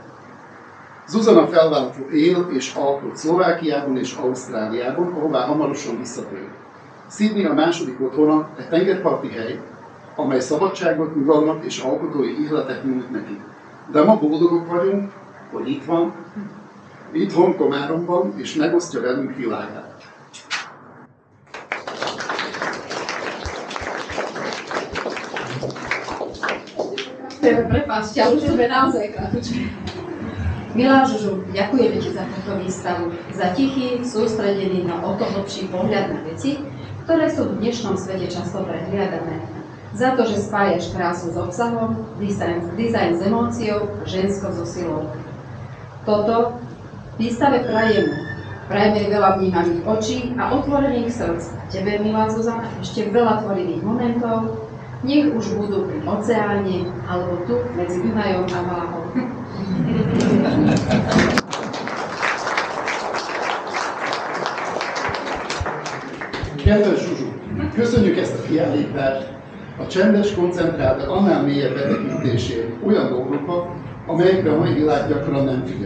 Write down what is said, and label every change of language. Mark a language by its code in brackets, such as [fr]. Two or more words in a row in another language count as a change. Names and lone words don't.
[hu] Zuzana felváltó él és alkot Szlovákiában és Ausztráliában, ahová hamarosan visszatér. Sydney a második otthona, egy tengerparti hely, amely szabadságot, nyugalmat és alkotói ihletet nyújt neki. De ma boldogok vagyunk, hogy itt van, itthon Komáromban, és megosztja velünk világát. [sk] Prepáčte, ale už sme naozaj krátke. Milá Žužu, ďakujeme ti za túto výstavu, za tichý, sústredený, no o to hlbší pohľad na veci, ktoré sú v dnešnom svete často prehliadané. Za to, že spájaš krásu s obsahom, dizajn s emóciou, žensko so silou. Toto výstave prajeme. Prajeme veľa vnímavých očí a otvorených srdc. Tebe, milá Zuzana, ešte veľa tvorivých momentov, nech už budú pri oceáne, alebo tu medzi Dunajom a Váhom. [hu] Kedves Zsuzsu, köszönjük ezt a kiállítást, a csendes, koncentrált, de annál mélyebb betekintését olyan dolgokba, amelyekre a mai világ gyakran nem figyel.